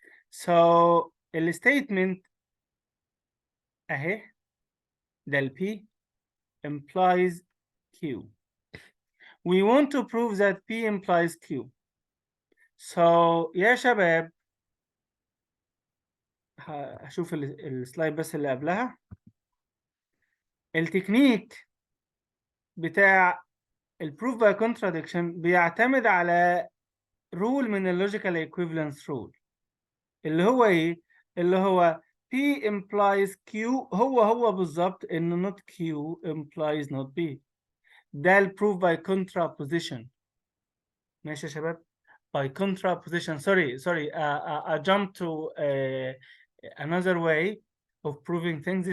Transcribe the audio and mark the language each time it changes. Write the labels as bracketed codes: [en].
[en] So الstatement [ar] اهي، ده ال [en] P implies Q. We want to prove that P implies Q. [ar] So يا شباب هشوف السلايد بس اللي قبلها. التكنيك بتاع البروف باي كونتراديكشن بيعتمد على رول من اللوجيكال ايكويفالنس رول، اللي هو ايه؟ اللي هو P implies Q هو بالظبط ان not Q implies not P. ده البروف باي contraposition. ماشي يا شباب؟ by contraposition. [en] Sorry, I jumped to another way of proving things.